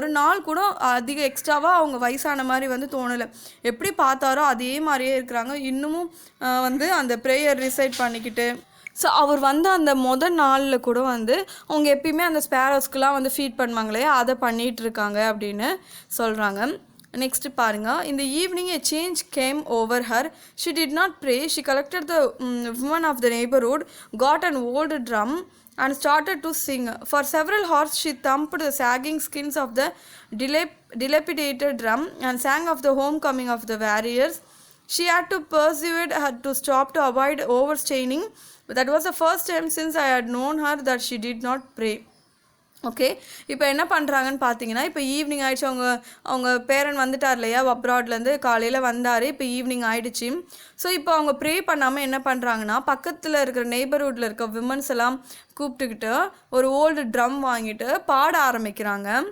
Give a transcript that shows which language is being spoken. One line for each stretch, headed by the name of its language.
Tamil: ஒரு நாள் கூட அதிக எக்ஸ்ட்ராவாக அவங்க வயசான மாதிரி வந்து தோணலை. எப்படி பார்த்தாரோ அதே மாதிரியே இருக்கிறாங்க. இன்னமும் வந்து அந்த ப்ரேயர் ரிசைட் பண்ணிக்கிட்டு. ஸோ அவர் வந்து அந்த நாளில் கூட வந்து அவங்க எப்பயுமே அந்த ஸ்பேரோஸ்க்கெலாம் வந்து ஃபீட் பண்ணுவாங்களே, அதை பண்ணிகிட்டு இருக்காங்க அப்படின்னு சொல்கிறாங்க. நெக்ஸ்ட்டு பாருங்கள், இந்த evening
English: a change came over her. She did not pray. She collected the women of the neighborhood, got an old drum and started to sing. For several hours she thumped the sagging skins of the dilapidated drum and sang of the homecoming of the warriors. She had to persuade her to stop to avoid overstraining. That was the first time since I had known her that she did not pray.
Tamil: Okay, இப்போ என்ன பண்ணுறாங்கன்னு பார்த்தீங்கன்னா, இப்போ evening ஆகிடுச்சு. அவங்க பேரன் வந்துட்டார் இல்லையா, அப்ராட்லேருந்து காலையில் வந்தார். இப்போ ஈவினிங் ஆகிடுச்சு. ஸோ இப்போ அவங்க ப்ரே பண்ணாமல் என்ன பண்ணுறாங்கன்னா, பக்கத்தில் இருக்கிற நெய்பர்ஹுட்டில் இருக்க விமன்ஸ் எல்லாம் கூப்பிட்டுக்கிட்டு ஒரு ஓல்டு ட்ரம் வாங்கிட்டு பாட ஆரம்பிக்கிறாங்க.